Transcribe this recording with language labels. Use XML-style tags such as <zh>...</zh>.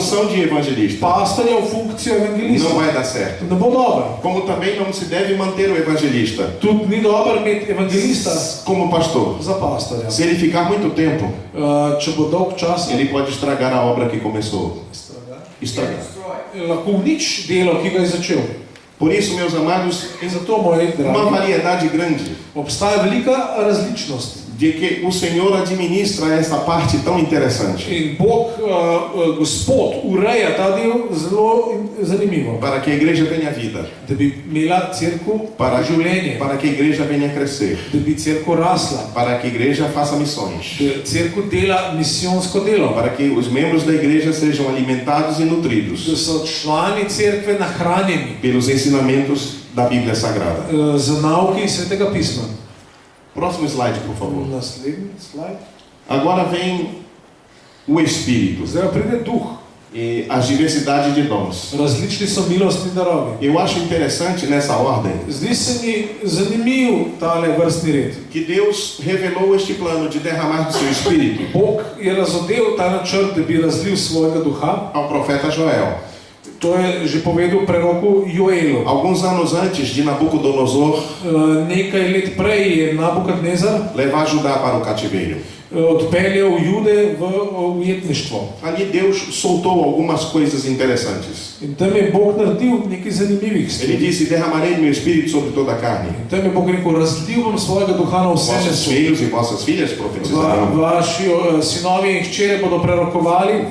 <pt>função de evangelista.</pt> <sl>Pastorja v funkcijo evangelista.</sl> <pt>Não vai dar certo.</pt> <sl>Ne bo dobro.</sl> <pt>Como também não se deve manter o evangelista</pt> <sl>Tudi ni dobro imeti evangelista</sl> <pt>como pastor.</pt> <sl>za pastorja.</sl> <pt>Se ele ficar muito tempo,</pt> <sl>Če bo dolg čas,</sl> <pt>ele pode estragar a obra que começou. Estragar.</pt> <sl>lahko unič delo, ki ga je začel.</sl> <pt>Por isso, meus amados,</pt> <sl>In zato, moji</sl> <pt>uma</pt> <sl>dragi,</sl> <pt>variedade grande</pt> <sl>obstaja velika različnost</sl> <pt>de que o Senhor administra essa parte tão interessante.</pt> <sl>In Bog, Gospod, ureja ta del zelo zanimivo.</sl> <pt>Para que a igreja tenha vida.</pt> <sl>Da bi imela cerkev življenje,</sl> <pt>Para que a igreja venha crescer.</pt> <sl>da bi cerkev rasla,</sl> <pt>Para que a igreja faça missões.</pt> <sl>da cerkev dela misijonsko delo,</sl> <pt>Para que os membros da igreja sejam alimentados e</pt> <sl>da</sl> <pt>nutridos</pt> <sl>so člani cerkve nahranjeni</sl> <pt>pelos ensinamentos da Bíblia Sagrada.</pt> <sl>z nauki Svetega pisma.</sl> <pt>Próximo slide, por favor.</pt> <sl>Naslednji slajd.</sl> <pt>Agora vem o Espírito</pt> <sl>Zdaj pride duh.</sl> <pt>e as diversidades de dons.</pt> <sl>Različni so milostni darovi.</sl> <pt>Eu acho interessante nessa ordem</pt> <sl>Zdi se mi zanimiv tale vrstni red.</sl> <pt>que Deus revelou este plano de derramar do seu Espírito</pt> <sl>Bog je razodel ta načrt, da bi razlil svojega duha.</sl> <pt>ao profeta Joel.</pt> <sl>To je že povedal preroku Joelu.</sl> <pt>Alguns anos antes de Nabucodonosor</pt> <sl>Nekaj let prej je Nabukadnezar</sl> <pt>levar Judá para o cativeiro.</pt> <sl>odpeljal Jude v ujetništvo.</sl> <pt>Ali Deus soltou algumas coisas interessantes.</pt> <sl>In tam je Bog naredil nekaj zanimivih</sl> <pt>Ele</pt> <sl>stvari.</sl> <pt>disse: derramarei meu Espírito sobre toda a carne.</pt> <sl>In tam je Bog rekel, razlil bom svojega duha na vse</sl> <pt>Vossos</pt> <sl>meso.</sl> <pt>filhos e vossas filhas profetizarão.</pt> <sl>Vaši sinovi in hčere bodo prerokovali,</sl>